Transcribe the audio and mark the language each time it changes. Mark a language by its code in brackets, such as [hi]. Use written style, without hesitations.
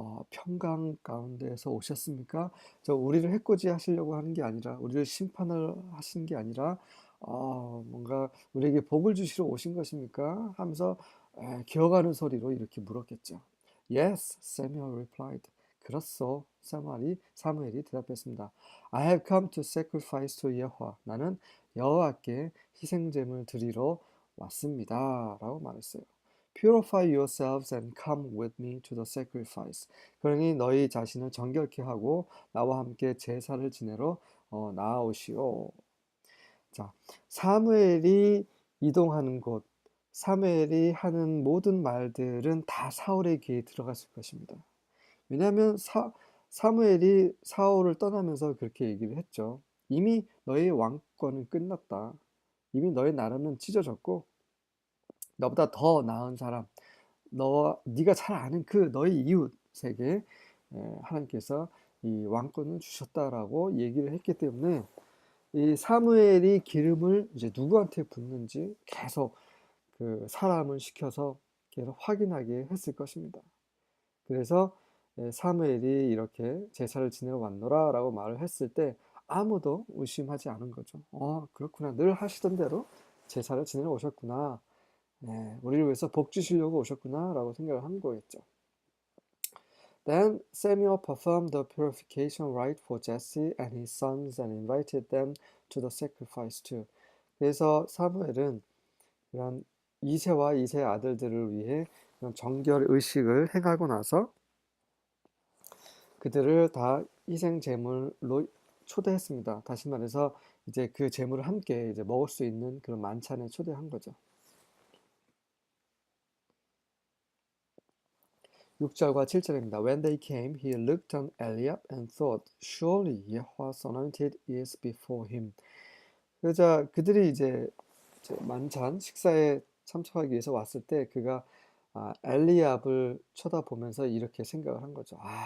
[ko] 평강 가운데에서 오셨습니까? 우리를 해코지 하시려고 하는 게 아니라, 우리를 심판을 하시는 게 아니라, 뭔가 우리에게 복을 주시러 오신 것입니까? 하면서 기어가는 소리로 이렇게 물었겠죠. [en] Yes, Samuel replied. [ko] 그렇소, 사무엘이 대답했습니다. [en] I have come to sacrifice to Yahweh. [ko] 나는 여호와께 희생제물 드리러 왔습니다. 라고 말했어요. [en] Purify yourselves and come with me to the sacrifice. [ko] 그러니 너희 자신을 정결케 하고 나와 함께 제사를 지내러 나아오시오. 자, 사무엘이 이동하는 곳, 사무엘이 하는 모든 말들은 다 사울의 귀에 들어갔을 것입니다. 왜냐하면 사무엘이 사울을 떠나면서 그렇게 얘기를 했죠. 이미 너의 왕권은 끝났다. 이미 너의 나라는 찢어졌고 너보다 더 나은 사람, 네가 잘 아는 그 너의 이웃에게 하나님께서 이 왕권을 주셨다라고 얘기를 했기 때문에 이 사무엘이 기름을 이제 누구한테 붓는지 계속 그 사람을 시켜서 계속 확인하게 했을 것입니다. 그래서 사무엘이 이렇게 제사를 지내러 왔노라 라고 말을 했을 때 아무도 의심하지 않은 거죠. 그렇구나. 늘 하시던 대로 제사를 지내러 오셨구나. 우리를 위해서 복 주시려고 오셨구나 라고 생각을 한 거겠죠. [en] Then Samuel performed the purification rite for Jesse and his sons and invited them to the sacrifice too. [ko] 그래서 사무엘은 이런 이새와 이새의 아들들을 위해 그런 정결 의식을 행하고 나서 그들을 다 희생 제물로 초대했습니다. 다시 말해서 이제 그 제물을 함께 이제 먹을 수 있는 그런 만찬에 초대한 거죠. 6절과 7절입니다. [en] When they came, he looked on Eliab and thought, surely Yahweh's anointed is before him. [ko] 그러자 그들이 이제 만찬 식사에 참석하기 위해서 왔을 때 그가 엘리압을 쳐다보면서 이렇게 생각을 한 거죠.